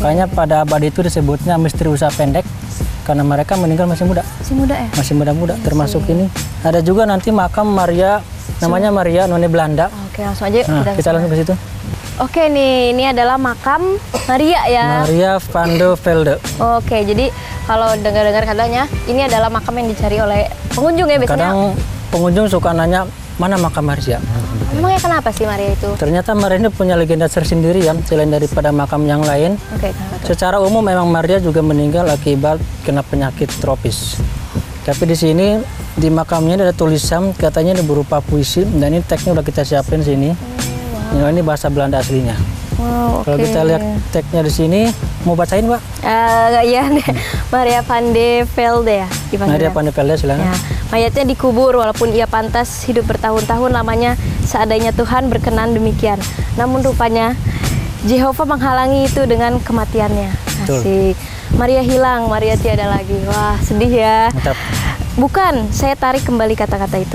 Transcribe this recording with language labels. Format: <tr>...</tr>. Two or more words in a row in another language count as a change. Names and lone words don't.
<id>Makanya pada abad itu disebutnya misteri usaha pendek karena mereka meninggal masih muda. Masih muda ya? Masih muda-muda. Termasuk ini ada juga nanti makam Maria, namanya Maria Noni Belanda. Oke, langsung aja Nah, kita langsung ke situ. Oke nih, ini adalah makam Maria ya. Maria van de Velde. Oke, jadi kalau dengar-dengar katanya ini adalah makam yang dicari oleh pengunjung ya biasanya. Kadang pengunjung suka nanya mana makam Maria. Memangnya kenapa sih Maria itu? Ternyata Maria ini punya legenda tersendiri ya, selain daripada makam yang lain. Oke, kenapa tuh? Secara umum memang Maria juga meninggal akibat kena penyakit tropis. Tapi di sini di makamnya ada tulisan katanya ini berupa puisi dan ini teksnya udah kita siapin sini. Ini bahasa Belanda aslinya. Wow, Kalau kita lihat teksnya di sini, mau bacain Pak? Iya nih, Maria van de Velde ya. Maria van de Velde silakan. Ya, mayatnya dikubur walaupun ia pantas hidup bertahun-tahun lamanya seandainya Tuhan berkenan demikian. Namun rupanya Jehovah menghalangi itu dengan kematiannya. Betul. Asik. Maria hilang, Maria tiada lagi. Wah, sedih ya. Mantap. Bukan, saya tarik kembali kata-kata itu.</id>